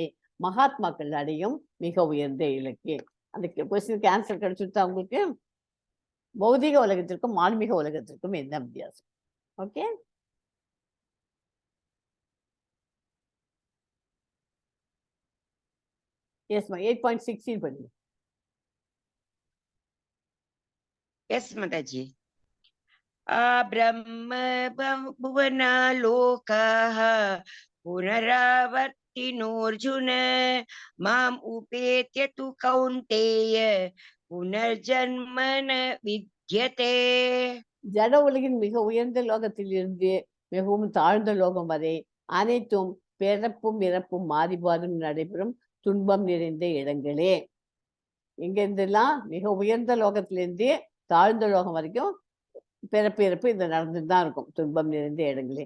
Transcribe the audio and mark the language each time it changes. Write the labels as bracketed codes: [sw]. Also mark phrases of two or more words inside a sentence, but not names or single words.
[ta] மகாத்மாக்கள் அடையும் மிக உயர்ந்த இலக்கு. அந்த [en] question answer [ta] கிடைச்சுட்டா உங்களுக்கு பௌதிக உலகத்திற்கும் ஆன்மீக உலகத்திற்கும் என்ன வித்தியாசம்? ஓகே, எஸ்மா 8.16 படிங்க. [en] Yes, Mataji. [sa] ब्रह्म भुवना लोकाः पुनरावर्तिनोऽर्जुन माम् उपेत्य तु कौन्तेय पुनर्जन्म न विद्यते. [ta] ஜட உலகின் மிக உயர்ந்த லோகத்தில் இருந்து மிகவும் தாழ்ந்த லோகம் வரை அனைத்தும் பிறப்பும் இறப்பும் மாறிபாடும் நடைபெறும் துன்பம் நிறைந்த இடங்களே. எங்க இருந்தெல்லாம் மிக உயர்ந்த லோகத்திலிருந்து தாழ்ந்த லோகம் வரைக்கும் பிறப்பு இறப்பு இது நடந்துட்டு தான் இருக்கும், துன்பம் நிறைந்த இடங்களே.